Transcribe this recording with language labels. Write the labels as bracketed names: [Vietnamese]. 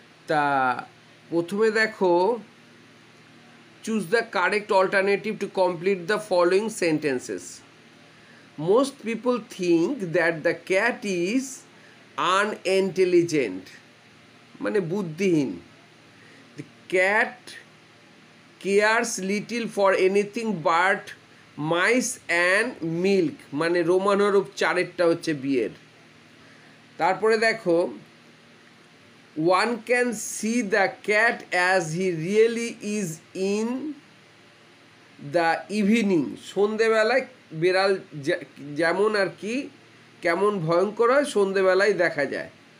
[Bangla] তা প্রথমে দেখো, [English] Choose the correct alternative to complete the following sentences. Most people think that the cat is unintelligent, [Bangla] মানে বুদ্ধিহীন। [English] The cat cares little for anything but mice and milk, [Bangla] মানে Roman হরফ চারেরটা হচ্ছে বিয়ের। তারপরে দেখো, [English] one can see the cat as he really is in the evening, [Bangla] সন্ধেবেলায় বিড়াল যেমন আর কি কেমন ভয়ঙ্কর হয় সন্ধেবেলায় দেখা যায়।